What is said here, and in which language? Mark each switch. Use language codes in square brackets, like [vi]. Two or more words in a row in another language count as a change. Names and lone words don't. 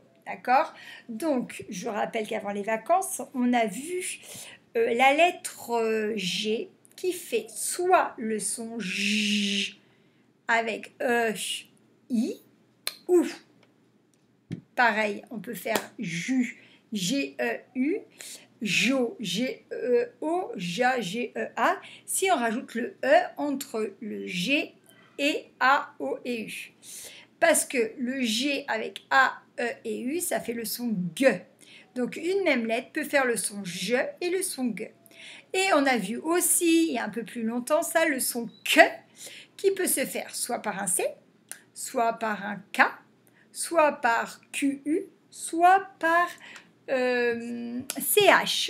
[fr] D'accord? Donc, je rappelle qu'avant les vacances, on a vu la lettre G qui fait soit le son J avec E, I, ou pareil, on peut faire JU, G-E-U, Jo, G-E-O, Ja, G-E-A, si on rajoute le E entre le G et A, O et U. Parce que le G avec A, E et U, ça fait le son G. Donc une même lettre peut faire le son je et le son G. Et on a vu aussi, il y a un peu plus longtemps, ça, le son que, qui peut se faire soit par un C, soit par un K, soit par QU, soit par CH.